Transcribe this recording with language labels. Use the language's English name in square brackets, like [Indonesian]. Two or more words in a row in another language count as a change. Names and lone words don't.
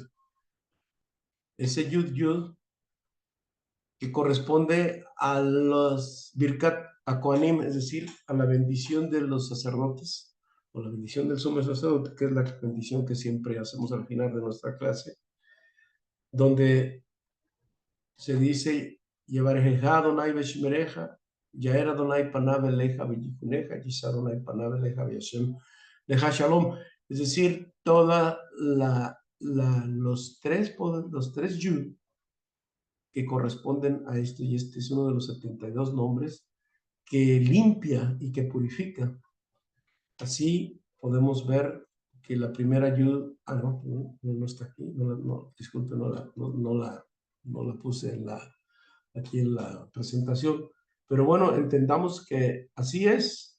[Spanish] Ese Yud, Yud, que corresponde a los [Hebrew] ברכת הכהנים, [Spanish] es decir, a la bendición de los sacerdotes, o la bendición del sumo sacerdote, que es la bendición que siempre hacemos al final de nuestra clase, donde se dice, [Hebrew] יברכך אדוני בשמרך, יאר אדוני פניו אליך ויחנך, ישא אדוני פניו אליך ושם לך שלום. [Spanish] Es decir, los tres Yud que corresponden a esto, y este es uno de los 72 nombres que limpia y que purifica. Así podemos ver que la primera Yud, no está aquí, disculpe, no la puse aquí en la presentación, pero bueno, entendamos que así es.